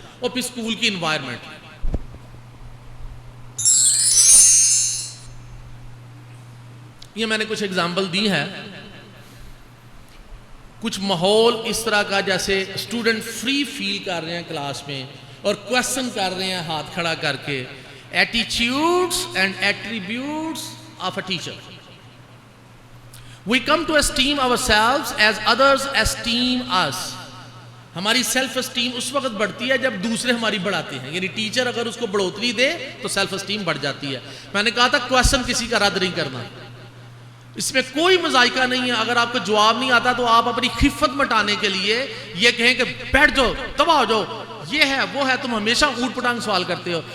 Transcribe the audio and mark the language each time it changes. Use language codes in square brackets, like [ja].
[ur] اور پھر اسکول کی انوائرمنٹ, یہ میں نے کچھ ایگزامپل دی ہے. کچھ ماحول اس طرح کا جیسے اسٹوڈنٹ فری فیل کر رہے ہیں کلاس میں اور کویسچن کر رہے ہیں ہاتھ کھڑا کر کے. [en] Attitudes and attributes of a teacher. We come to esteem ourselves as others esteem us. [ur] ہماری سیلف اسٹیم اس وقت بڑھتی ہے جب دوسرے ہماری بڑھاتے ہیں. یعنی ٹیچر اگر اس کو بڑھوتری دے تو سیلف اسٹیم بڑھ جاتی ہے. میں نے کہا تھا کویسچن کسی کا رد نہیں کرنا, اس میں کوئی مذائقہ نہیں ہے. اگر آپ کو جواب نہیں آتا تو آپ اپنی خفت مٹانے کے لیے یہ کہیں کہ بیٹھ جاؤ, تباہ ہو جاؤ, یہ ہے وہ ہے, تم ہمیشہ اوٹ پٹانگ سوال کرتے ہو.